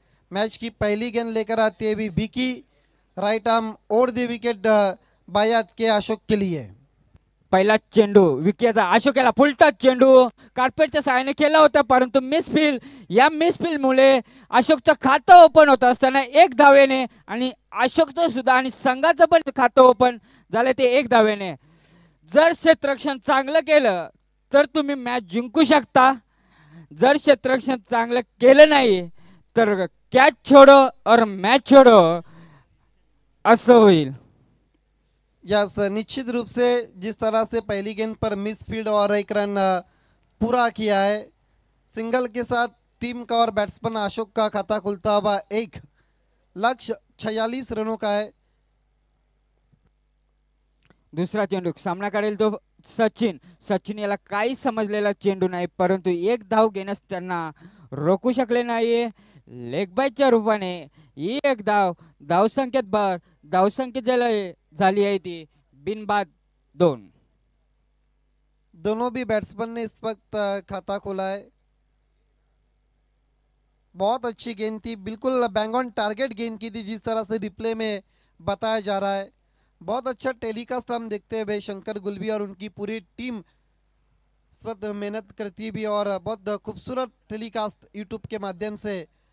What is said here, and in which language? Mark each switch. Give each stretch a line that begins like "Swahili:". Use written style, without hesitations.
Hindi: Match की पहली गेंद लेकर आते हुए विकी राइट आर्म और द विकेट बायात के अशोक के लिए.
Marathi: पहिला चेंडू विकेचा अशोकाला फुल टच चेंडू कार्पेटच्या सहाय्याने केला होता परंतु मिसफील्ड. या मिसफील्ड मुळे अशोकचं खातं ओपन होत असताना एक धावेने आणि अशोकचं सुद्धा आणि संघाचं पण खातं ओपन झालं ते एक धावेने. जर क्षेत्ररक्षण चांगलं केलं तर तुम्ही मॅच जिंकू शकता. जर क्षेत्ररक्षण चांगलं केलं नाही तर
Hindi: कॅच छोडो और मॅच छोडो
Marathi: असं होईल.
Hindi: यस, निश्चित रूप से जिस तरह से पहली गेंद पर मिस फील्ड और एक रन पूरा किया है, सिंगल के साथ टीम का और बैट्समैन अशोक का खाता खुलता हुआ एक लक्ष्य 46 रनों का है।
Marathi: दुसरा चेंडू सामना काढेल तो सचिन. सचिन याला काही समजलेला चेंडू नाही, परंतु एक धाव घेण्यास त्यांना रोखू शकले नाही. लेग बायच्या रूपाने एक धाव, धावसंख्येत भर, धावसंख्येत झाली आहे ती बिनबाद 2.
Hindi: दोनों भी बैट्समैन ने इस वक्त खाता खोला है। बहुत अच्छी गेंद थी, बिल्कुल बैंग ऑन टारगेट गेंद की थी, जिस तरह से रिप्ले में बताया जा रहा है। बहुत अच्छा टेलीकास्ट हम देखते हुए शंकर गुलबी और उनकी पूरी टीम इस वक्त मेहनत करती भी, और बहुत खूबसूरत टेलीकास्ट यूट्यूब के माध्यम से।